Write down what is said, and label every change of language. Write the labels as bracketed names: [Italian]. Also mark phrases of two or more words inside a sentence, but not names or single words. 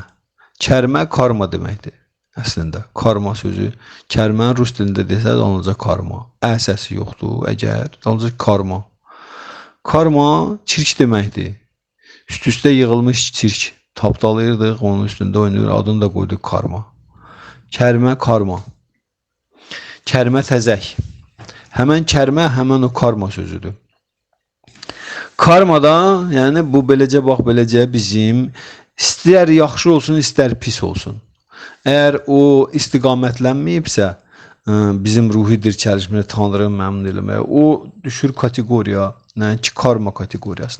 [Azerbaijani] Kərmə karma deməkdir. Əslində karma sözü, kərmənin rus dilində desəz ancaq karma. Səsi yoxdur əgər, ancaq karma. Karma çirk deməkdir. Üst-üstə yığılmış çirk. Tapdalayırdıq, onun üstündə oynayır, adını da qoyduq karma. Kərmə, karma. Kərmə təzək. Həmən kərmə, həmən o karma sözüdür. Karmada, yəni bu beləcə bax, beləcə bizim istər yaxşı olsun, istər pis olsun. Əgər o istiqamətlənməyibsə, bizim ruhi dirçəlişməni Tanrı məmnun eləməyə, o düşür kateqoriya, ki, karma kateqoriyasına.